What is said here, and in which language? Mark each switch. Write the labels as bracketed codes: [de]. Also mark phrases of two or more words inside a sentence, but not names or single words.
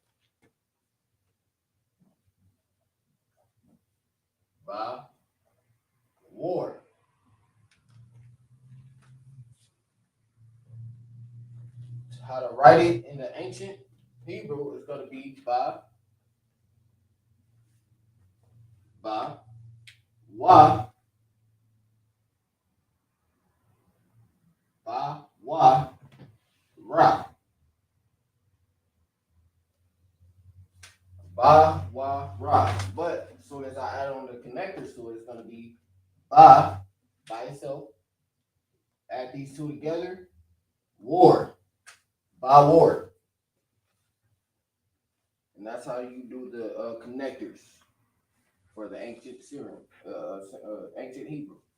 [en] Bawar. How to write it in the ancient Hebrew is going to be wa, ra. Ra. But as soon as I add on the connectors to it, it's going to be by itself. Add these two together, war, war. And that's how you do the connectors for the ancient Syrian, ancient Hebrew.